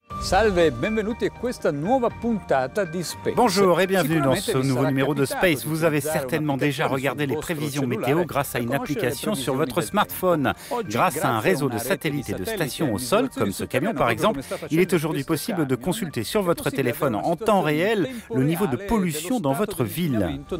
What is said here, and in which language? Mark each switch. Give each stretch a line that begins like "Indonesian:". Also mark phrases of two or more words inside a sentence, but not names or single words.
Italian: Salve e benvenuti a questa nuova puntata di Space.
French: Bonjour et bienvenue dans ce nouveau numéro de Space. Vous avez certainement déjà regardé les prévisions météo grâce à une application sur votre smartphone. Grâce à un réseau de satellites et de stations au sol, comme ce camion par exemple, il est aujourd'hui possible de consulter sur votre téléphone en temps réel le niveau de pollution dans votre ville.